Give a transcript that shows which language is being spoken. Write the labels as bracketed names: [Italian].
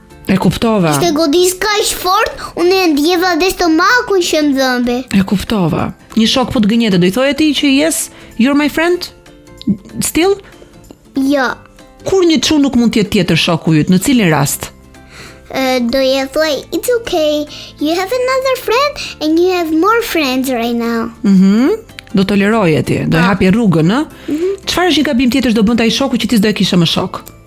[Albanian] E kuptova. Ishte godis kaq fort, unë e ndjeva dhe stomakun që më dhëmbi. E kuptova. Një shok po të gënjete, do i thoje ti që [English] yes, you're my friend? Still? [Albanian] Jo, Kur një çun nuk mund të jetë tjetër shoku yt, në cilin rast? do je thuaj, [English] it's okay, you have another friend and you have more friends right now. [Albanian] Do toleroje ti, do e hapje rrugën, ë? Çfarë është një gabim tjetër që do bënte ai shoku që ti s'do e kishe më shok?